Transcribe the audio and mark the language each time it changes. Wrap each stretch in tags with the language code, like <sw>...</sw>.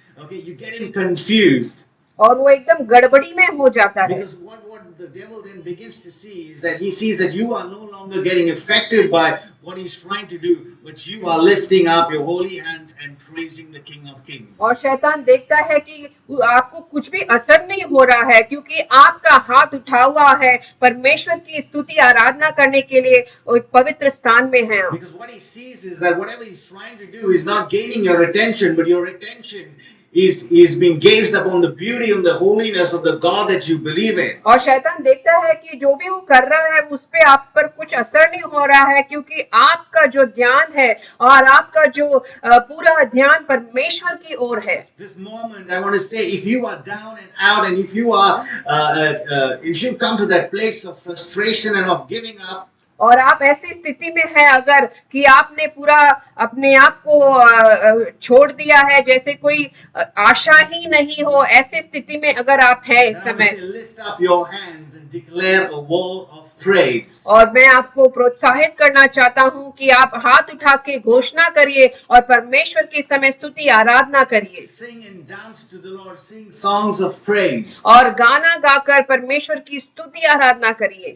<en>Okay, you get him confused.</en> <hi>और वो एकदम गड़बड़ी में हो जाता है।</hi> <en>Because what the devil then begins to see is that he sees that you are no longer getting affected by what he's trying to do, but you are lifting up your holy hands and praising the King of Kings.</en> <hi>और शैतान देखता है कि आपको कुछ भी असर नहीं हो रहा है, क्योंकि आपका हाथ उठा हुआ है परमेश्वर की स्तुति आराधना करने के लिए, एक पवित्र स्थान में है।</hi> <en>Because what he sees is that whatever he's trying to do is not gaining your attention, but your attention is being gazed upon the beauty and the holiness of the God that you believe in.</en> <hi>और शैतान देखता है कि जो भी वो कर रहा है उस पे आप पर कुछ असर नहीं हो रहा है, क्योंकि आपका जो ध्यान है और आपका जो पूरा ध्यान परमेश्वर की ओर है।</hi> <en>This moment, I want to say, if you are down and out, and if you are, if you come to that place of frustration and of giving up.</en> <hi>और आप ऐसी स्थिति में हैं अगर कि आपने पूरा अपने आप को छोड़ दिया है, जैसे कोई आशा ही नहीं हो, ऐसी स्थिति में अगर आप हैं इस समय,</hi> <en>lift up your hands and declare a word of praise.</en> <hi>और मैं आपको प्रोत्साहित करना चाहता हूं कि आप हाथ उठा के घोषणा करिए और परमेश्वर की समय स्तुति आराधना करिए।</hi> <en>Sing and dance to the Lord, sing songs of praise.</en> <hi>और गाना गाकर परमेश्वर की स्तुति आराधना करिए।</hi>